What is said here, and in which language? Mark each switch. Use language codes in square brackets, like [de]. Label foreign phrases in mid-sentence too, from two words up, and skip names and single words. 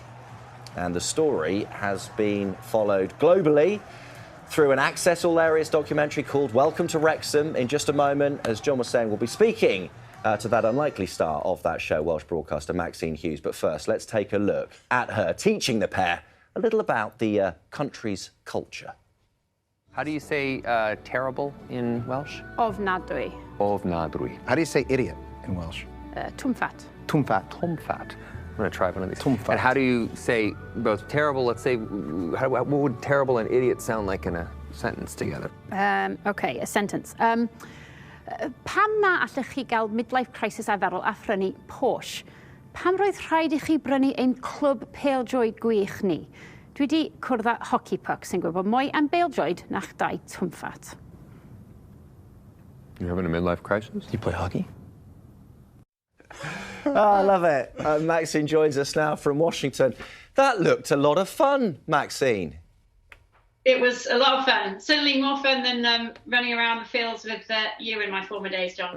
[en] And the story has been followed globally through an Access All Areas documentary called Welcome to Wrexham. In just a moment, as John was saying, we'll be speaking to that unlikely star of that show, Welsh broadcaster Maxine Hughes. But first, let's take a look at her teaching the pair a little about the country's culture. How do you say terrible in Welsh? [cy] Ofnadwy. Ofnadwy. [en] How do you say idiot in Welsh? [cy] Twmfat. Twmfat. Twmfat. [en] I'm going to try one of these. [cy] Twmfat. [en] And how do you say both terrible, let's say, what would terrible and idiot sound like in a sentence together? OK, a sentence. [cy] Pam na allech chi gael [en] midlife crisis [cy] arferol a phrynu Porsche? Pam roedd rhaid I chi brynu ein clwb pêl-droed gwych ni? Dwi wedi cwrdd â [en] hockey puck [cy] sy'n gwybod mwy am bêl-droed na'ch dau twmfat. [en] You having a midlife crisis? Do you play hockey? Oh, I love it. Maxine joins us now from Washington. That looked a lot of fun, Maxine. It was a lot of fun. Certainly more fun than running around the fields with you in my former days, John.